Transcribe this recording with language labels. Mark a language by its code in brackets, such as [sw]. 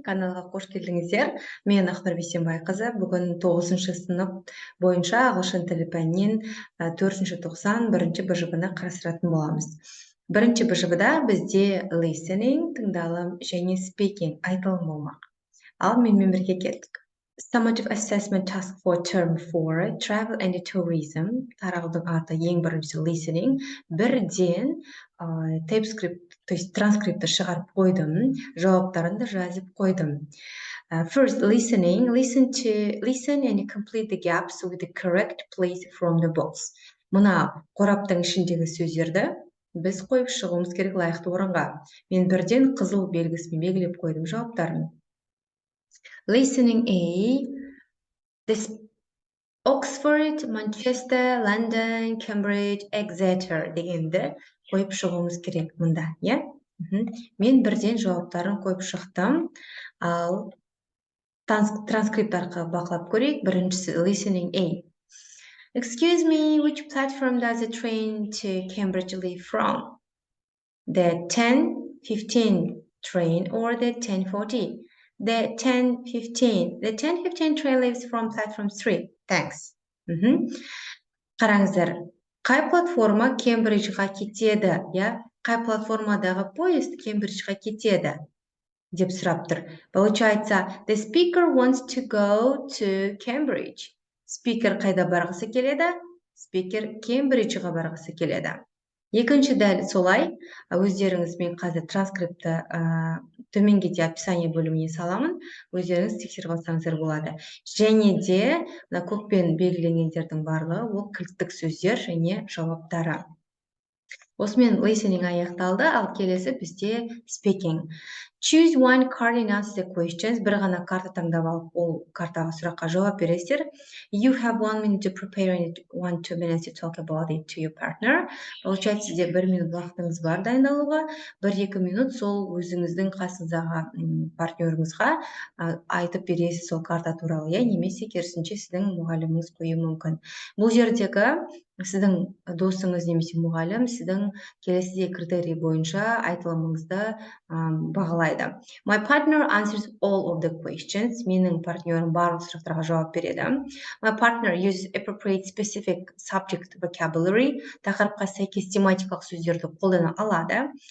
[kk] Каналға қош келдіңіздер. Мен Ақнұр Бейсенбайқызы. Бүгін 9-шы сынып бойынша ағылшын тілі пәнінен 4-ші тоқсан бірінші БЖБ-ны қарастыратын боламыз. Бірінші БЖБ-да бізде listening, тыңдалым және speaking, айтылым болмақ. Ал менімен бірге келдік. [en] Summative assessment task for term 4, travel and tourism. [kk] Тарағудың аты ең біріншісі listening. Бірден TypeScript, [ru] то есть [kk] транскрипті шығарып қойдым, жауаптарын да жазып қойдым. [en] First, listening. Listen and complete the gaps with the correct place from the box. [kk] Мына қораптың ішіндегі сөздерді біз қойып шығуымыз керек лайықты орынға. Мен бірден қызыл белгісімен белгілеп қойдым жауаптарын. Listening A, this Oxford, Manchester, London, Cambridge, Exeter дегенді қойып шығуымыз керек мұнда, иә? Мен бірден жауаптарын қойып шықтым. Ал транскрипт арқылы бақылап көрейік. Біріншісі [en] listening A. Excuse me, which platform does the train to Cambridge leave from? The 10:15 train or the 10:40? The 10:15 train leaves from platform 3. Thanks. [kk] Қараңыздар, қай платформа Кембриджға кетеді, я? Қай платформадағы поезд Кембриджға кетеді деп сұрап тұр. [ru] Получается, [en] the speaker wants to go to Cambridge. [kk] Speaker қайда барғысы келеді? Speaker Кембриджға барғысы келеді. Екінші дәл солай, өздеріңіз, мен қазір транскрипті төменге описание бөліміне саламын, өздеріңіз тексеріп алсаңыздар болады. Және де көкпен белгіленгендердің барлығы ол кілттік сөздер және жауаптары. Осымен listening аяқталды, ал келесі бізде speaking. [en] Choose one card and answer the questions. [kk] Бір ғана карта таңдап алып, ол картаға сұраққа жауап бересіздер. [en] You have 1 minute to prepare and 1-2 minutes to talk about it to your partner. [ru] Получается, [kk] сізде 1 минут уақытыңыз бар дайындалуға, 1-2 минут сол өзіңіздің қасыңыздағы партнеріңізға айтып бересіз сол карта туралы, я, немесе керісінше сіздің мұғаліміңіз қоюы мүмкін. Бұл жердегі сіздің досыңыз немесе мұғалім сіздің келесі критерий бойынша айтылымыңызды бағалайды. [en] My partner answers all of the questions. [kk] Менің партнерім барлық сұрақтарға жауап береді. [en] My partner uses appropriate specific subject vocabulary. [kk] Тақырыпқа сәйкес тематикалық сөздерді қолдана алады.